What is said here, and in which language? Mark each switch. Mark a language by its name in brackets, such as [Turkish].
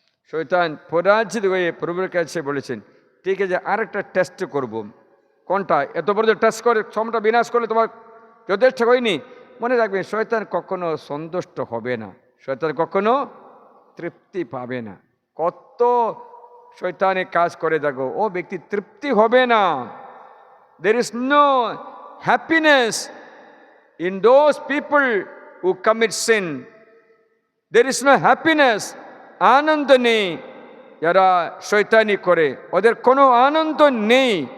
[Bangla] শয়তান পরাজিত হয়ে প্রভুর কাছে বলেছেন, ঠিক আছে, আরেকটা টেস্ট করব। কোনটা? এত বড় টেস্ট করে সমটা বিনাশ করলে তোমার যথেষ্ট হয়নি। মনে রাখবেন, শয়তান কখনো সন্তুষ্ট হবে না, শয়তান কখনো তৃপ্তি পাবে না। কত শয়তানে কাজ করে দেখো, ও ব্যক্তি তৃপ্তি হবে না। [English] There is no happiness in those people who commit sin. There is no happiness. [Bangla] আনন্দ নেই যারা শয়তানি করে, ওদের কোনো আনন্দ নেই।